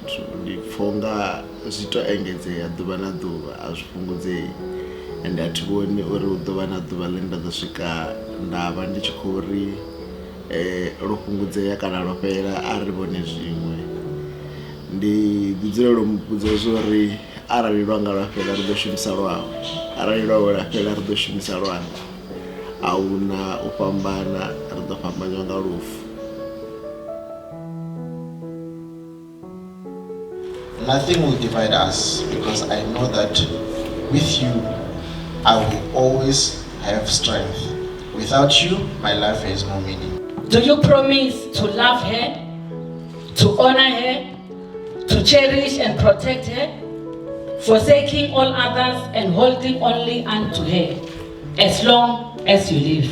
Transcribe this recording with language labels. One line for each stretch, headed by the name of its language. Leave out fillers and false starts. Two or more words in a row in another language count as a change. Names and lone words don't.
Venda: zwithu ndi pfha zwi to engedzea ḓuvha na ḓuvha a zwi fhungudzei ende a thi vhoni uri hu ḓo vha na ḓuvha ḽe nda ḓo swika nda vha ndi tshi khou ri lo fhungudzea kana lo fhela a ri vhone zwiṅwe. Ndi ḓi dzulela u muvhudza zwori arali lwanga lwa fhela ri ḓo shumisa lwawe, arali lwawe lwa fhela ri ḓo shumisa lwanga. Ahuna u fhambana, ri ḓo fhambanywa nga lufu.
English: Nothing will divide us because I know that with you I will always have strength. Without you, my life has no meaning. Do you promise to love her, to honor her, to cherish and protect her, forsaking all others and holding only unto her, as long as you live?